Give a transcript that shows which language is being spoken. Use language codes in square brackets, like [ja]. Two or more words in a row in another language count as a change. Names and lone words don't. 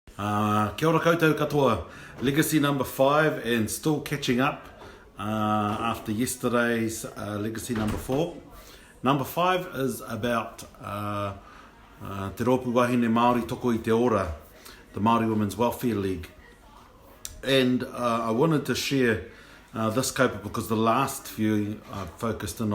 [mi] Kia ora koutou katoa. [en] Legacy number 5 and still catching up after yesterday's legacy number 4. Number 5 is about Te Rōpu Wāhine Māori Toko i te ora, the Māori Women's Welfare League. And I wanted to share this kaupapa because the last few I've focused in